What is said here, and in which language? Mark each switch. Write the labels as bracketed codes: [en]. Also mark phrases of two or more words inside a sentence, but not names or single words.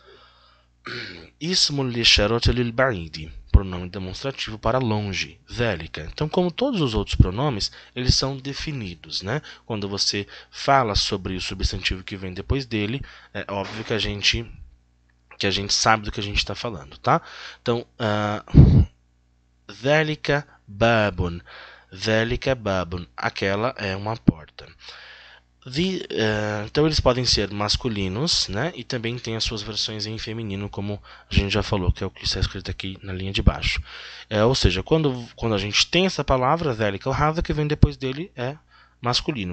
[ar] اسم الإشارة للبعيد. [pt] Pronome demonstrativo para longe, Dhalika. Então, como todos os outros pronomes, eles são definidos, né? Quando você fala sobre o substantivo que vem depois dele, é óbvio que a gente sabe do que a gente está falando, tá? Então, [ar] ذلك باب. ذلك باب. [pt] Aquela é uma porta. Então eles podem ser masculinos, né? E também tem as suas versões em feminino, como a gente já falou, que é o que está escrito aqui na linha de baixo. Ou seja, quando a gente tem essa palavra, Dhalika, o Hadha que vem depois dele é masculino.